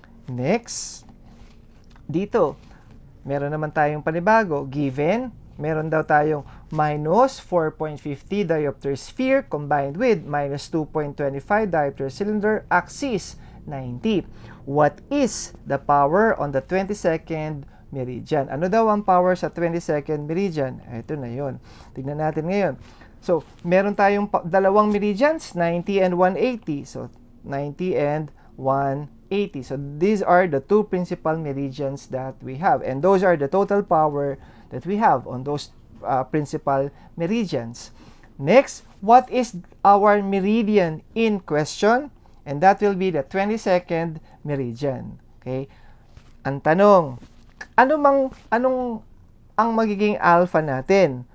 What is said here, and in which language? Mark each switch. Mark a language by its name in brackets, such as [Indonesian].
[Filipino] Next, dito, meron naman tayong panibago. [English] Given, [Filipino] meron daw tayong [English] minus 4.50 diopter sphere combined with minus 2.25 diopter cylinder, axis 90. What is the power on the 22nd meridian? [Filipino] Ano daw ang power sa 22nd meridian? Ito na yon. Tignan natin ngayon. So, meron tayong dalawang meridians, 90 and 180. [English] So, 90 and 180. So, these are the two principal meridians that we have. And those are the total power that we have on those principal meridians. Next, what is our meridian in question? And that will be the 22nd meridian. Okay? [Filipino] Ang tanong, anong ang magiging alpha natin?